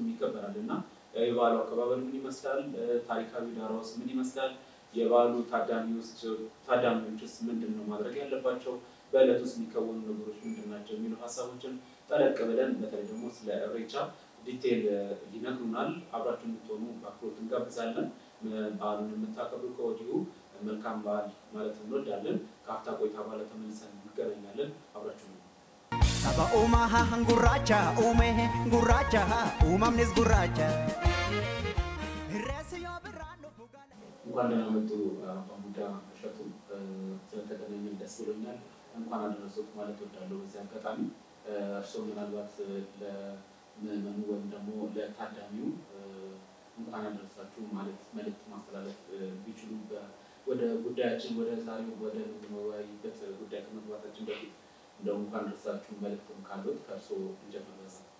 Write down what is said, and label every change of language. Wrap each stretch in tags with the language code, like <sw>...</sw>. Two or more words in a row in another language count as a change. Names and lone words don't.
<am>ይከበራልና የበዓሉ አከባበር ምን ይመስላል ታሪካዊ ዳራውስ ምን ይመስላል የበዓሉ ታዳሚዎችስ ምንድነው ማድረግ ያለባቸው በእለቱስ የሚከወኑ ነገሮች ምንድናቸው የሚሉ ሐሳቦችን ጠለቅ ብለን በተለይ ደግሞ ስለ ኢሬቻ ዲቴል ይነግሩናል አብራችሁን እንድትሆኑ በአክብሮት እንጋብዛለን በዓሉን የምታከብሩ ከወዲሁ መልካም በዓል ማለት እንወዳለን ከአፍታ ቆይታ በኋላ ተመልሰን እንገናኛለን አብራችሁን</am> <om>Saba umaha gurracha ume gurracha umamnis gurracha</om> <am>እንኳን ደህና መጡ አባ ሙዳ እሸቱ ስለተገናኘን ደስ ብሎኛል እንኳን አደረሰዎት ማለት እወዳለሁ በዚህ አጋጣሚ እርስዎ ምናልባት ለምዕመኑ ወይም ደግሞ ለታዳሚው እንኳን አደረሳችሁ ማለት መልእክት ማስተላለፍ ቢችሉ ወደ ጉዳያችን ወደ ዛሬው ወደ ምንወያይበት ጉዳይ ከመግባታችን በፊት እንደው እንኳን አደረሳችሁ መልእክትም ካሉት ከእርስዎ እንጀምር</am>